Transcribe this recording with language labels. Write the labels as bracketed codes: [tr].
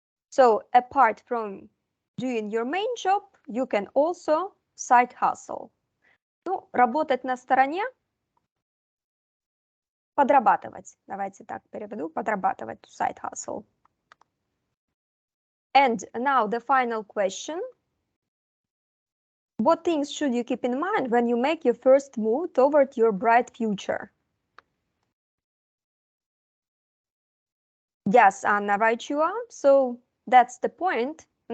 [en] So apart from doing your main job, you can also side hustle. [ru] Ну, работать на стороне, подрабатывать. Давайте так переведу, подрабатывать, side hustle. [en] And now the final question. What things should you keep in mind when you make your first move toward your bright future? Yes, Anna, right you are. So that's the point.